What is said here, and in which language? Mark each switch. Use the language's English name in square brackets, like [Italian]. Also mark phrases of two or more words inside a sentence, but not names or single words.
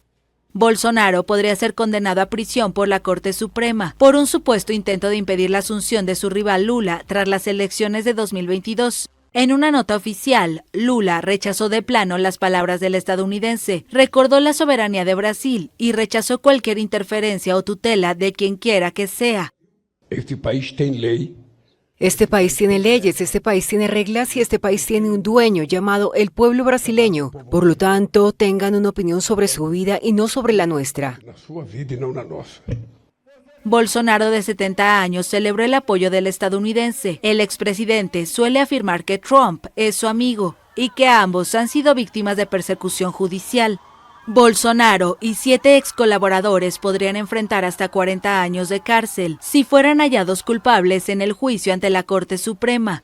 [Spanish] Bolsonaro podría ser condenado a prisión por la Corte Suprema por un supuesto intento de impedir la asunción de su rival Lula tras las elecciones de 2022. En una nota oficial, Lula rechazó de plano las palabras del estadounidense, recordó la soberanía de Brasil y rechazó cualquier interferencia o tutela de quien quiera que sea. [Portuguese] Este país tem lei. [Spanish] Este país tiene leyes, este país tiene reglas y este país tiene un dueño llamado el pueblo brasileño. Por lo tanto, tengan una opinión sobre su vida y no sobre la nuestra. [Portuguese] Na sua vida e não na nossa. [Spanish] Bolsonaro, de 70 años, celebró el apoyo del estadounidense. El expresidente suele afirmar que Trump es su amigo y que ambos han sido víctimas de persecución judicial. Bolsonaro y 7 ex colaboradores podrían enfrentar hasta 40 años de cárcel si fueran hallados culpables en el juicio ante la Corte Suprema.